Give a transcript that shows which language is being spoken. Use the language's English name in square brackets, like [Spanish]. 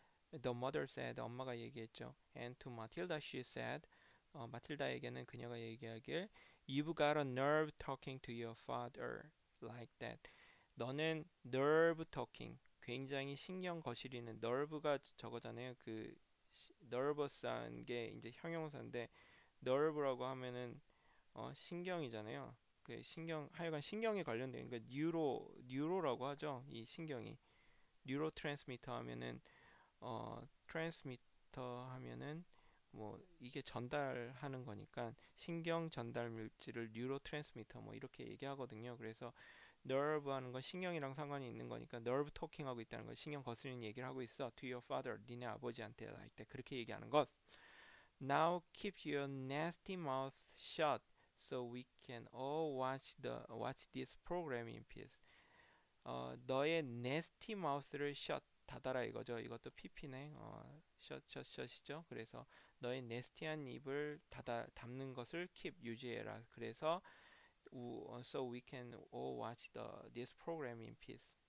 [English] The mother said, [Korean] 엄마가 얘기했죠. [English] And to Matilda she said, [Korean] 마틸다에게는 그녀가 얘기하길, [English] You've got a nerve talking to your father like that. [Korean] 너는 [English] nerve talking, [Korean] 굉장히 신경 거스리는 nerve가 저거잖아요. 그 nervous한 게 이제 형용사인데 nerve라고 하면은 신경이잖아요. 그 신경 하여간 신경에 관련된 그 뉴로라고 하죠. 이 신경이 뉴로 트랜스미터 하면은 트랜스미터 하면은 뭐 이게 전달하는 거니까 신경 전달 물질을 뉴로 트랜스미터 뭐 이렇게 얘기하거든요. 그래서 nerve 하는 건 신경이랑 상관이 있는 거니까 nerve talking 하고 있다는 거 신경 거스르는 얘기를 하고 있어. [English] To your father, [Korean] 니네 아버지한테 할 때 그렇게 얘기하는 것. [English] Now keep your nasty mouth shut so we can all watch this program in peace. [Korean] 너의 nasty mouth를 shut 닫아라 이거죠. 이것도 PP네. shut이죠. 그래서 너의 nasty한 입을 닫는 것을 keep 유지해라. [English] 그래서 so we can all watch this program in peace.